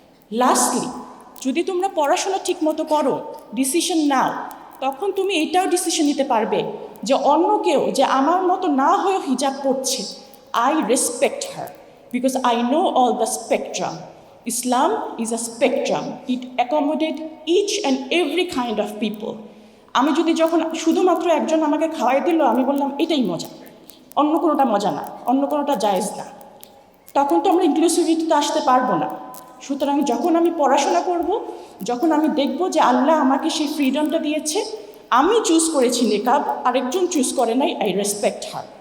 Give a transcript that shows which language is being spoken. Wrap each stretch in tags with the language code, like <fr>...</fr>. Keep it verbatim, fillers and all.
<bn>Lastly, যদি তোমরা পড়াশোনা ঠিকমতো করো, ডিসিশন নাও, তখন তুমি এটাও ডিসিশন নিতে পারবে যে অন্য কেউ যে আমার মতো না হয়েও হিজাব পড়ছে,</bn> <en>I respect her because I know all the spectrum. Islam is a spectrum. It accommodates each and every kind of people.</en> <bn>আমি যদি যখন শুধুমাত্র একজন আমাকে খাওয়াই দিল, আমি বললাম এটাই মজা, অন্য কোনোটা মজা না, অন্য কোনোটা জায়েজ না, তখন তো আমরা ইনক্লুসিভিটিতে আসতে পারবো না। সুতরাং যখন আমি পড়াশোনা করব, যখন আমি দেখব যে আল্লাহ আমাকে সেই ফ্রিডমটা দিয়েছে, আমি চুজ করেছি নিকাব, আরেকজন চুজ করে নাই,</bn> <en>I respect her.</en>